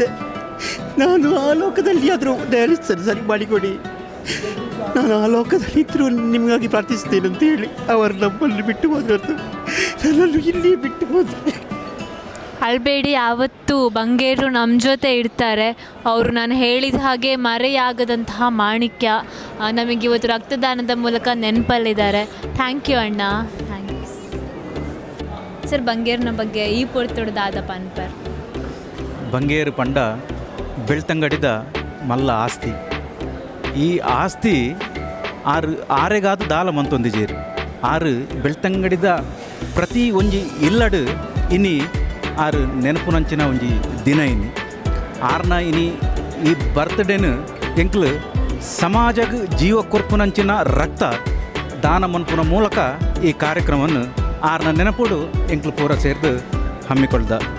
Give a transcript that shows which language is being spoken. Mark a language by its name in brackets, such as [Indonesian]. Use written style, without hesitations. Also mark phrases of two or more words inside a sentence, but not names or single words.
[Kannada] ನಾನು ಆ ಲೋಕದಲ್ಲಿ ಆದರೂ ಡಯಾಲಿಸಿಸ್ ಸರಿ ಮಾಡಿಕೊಡಿ, ನಾನು ಆ ಲೋಕದಲ್ಲಿ ಇದ್ದರೂ ನಿಮಗಾಗಿ ಪ್ರಾರ್ಥಿಸ್ತೇನೆ ಅಂತ ಹೇಳಿ ಅವರು ನಮ್ಮಲ್ಲಿ ಬಿಟ್ಟು ಹೋದ್ರು, ನನ್ನನ್ನು ಇಲ್ಲಿ ಬಿಟ್ಟು ಹೋದರೆ. ಅಳಬೇಡಿ, ಯಾವತ್ತೂ ಬಂಗೇರು ನಮ್ಮ ಜೊತೆ ಇರ್ತಾರೆ. ಅವರು ನಾನು ಹೇಳಿದ ಹಾಗೆ ಮರೆಯಾಗದಂತಹ ಮಾಣಿಕ್ಯ. ನಮಗೆ ಇವತ್ತು ರಕ್ತದಾನದ ಮೂಲಕ ನೆನಪಲ್ಲಿದ್ದಾರೆ. [English] thank you ಅಣ್ಣ, thank you sir. [Tulu] ಬಂಗೇರ್ನ ಬಗ್ಗೆ ಈ ಪೊರ್ತೊಡ್ದಾದ ಪನ್ಪರ್ ಬಂಗೇರು ಪಂಡ ಬೆಳ್ತಂಗಡಿದ ಮಲ್ಲ ಆಸ್ತಿ. ಈ ಆಸ್ತಿ ಆರೆಗಾದು ದಾಲ ಮಂತೊಂದಿಜೇರು. ಆರು ಬೆಳ್ತಂಗಡಿದ ಪ್ರತಿ ಒಂಜಿ ಇಲ್ಲಡು ಇನಿ ಆರು ನೆನಪುನಂಚಿನ ಒಂಜಿ ದಿನ ಇನಿ ಆರ್ನ ಇನಿ ಈ ಬರ್ತ್ಡೇನು ಎಂಕ್ಲು ಸಮಾಜಗ್ ಜೀವ ಕೊರ್ಪುನಂಚಿನ ರಕ್ತ ದಾನ ಮನ್ಪುನ ಮೂಲಕ ಈ ಕಾರ್ಯಕ್ರಮವನ್ನು ಆರ್ನ ನೆನಪುಡು ಎಂಕ್ಲು ಪೂರ ಸೇರ್ದು ಹಮ್ಮಿಕೊಳ್ದ.